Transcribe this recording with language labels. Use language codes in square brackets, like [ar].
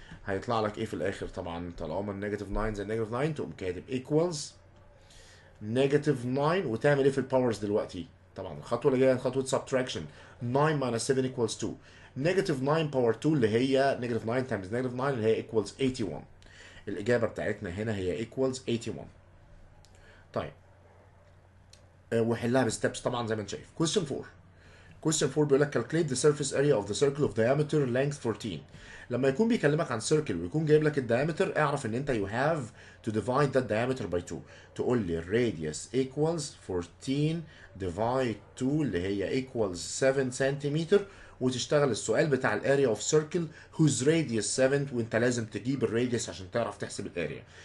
[ar] هيطلع لك ايه في الاخر؟ طبعا طالما النيجاتيف 9 زي النيجاتيف 9 تقوم كاتب ايكوالز نيجاتيف 9، وتعمل ايه في الباورز دلوقتي؟ طبعا الخطوه اللي جايه خطوه سبتراكشن، [en] 9 minus 7 equals 2. [ar] نيجاتيف 9 باور 2 اللي هي نيجاتيف 9 تايمز نيجاتيف 9 اللي هي [en] equals 81. [ar] الاجابه بتاعتنا هنا هي [en] equals 81. [ar] طيب وحلها بستبس طبعا زي ما انت شايف. [en] question 4. question 4 [ar] بيقول لك [en] calculate the surface area of the circle of diameter length 14. [ar] لما يكون بيكلمك عن circle ويكون جايب لك الدايمتر، اعرف ان انت [en] you have to divide that diameter by 2. [ar] تقول لي radius equals 14 divide 2 اللي هي [en] equals 7 [ar] سنتيمتر، وتشتغل السؤال بتاع الاريا of circle whose radius 7، وانت لازم تجيب الراديوس عشان تعرف تحسب الاريا.